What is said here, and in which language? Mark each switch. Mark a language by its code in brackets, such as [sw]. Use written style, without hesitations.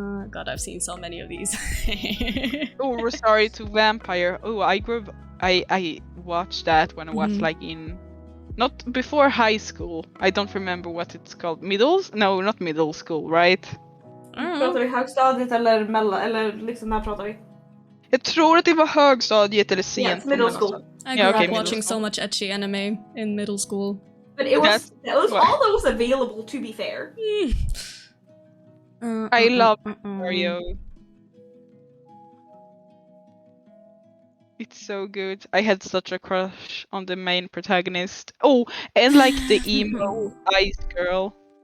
[en] God, I've seen so many of these. Oh, Rosario to Vampire. Oh, I watched that when I was like in, not before high school. I don't remember what it's called. No, not middle school, right? [sv] Pratar vi högstadiet eller liksom när pratar vi? Jag tror att det var högstadiet eller sent. [en] Yes, middle school. I grew okay, up watching so much etchy anime in middle school. But it was That's all those available, to be fair. I love Mario. It's so good. I had such a crush on the main protagonist. Oh, and like the emo ice girl.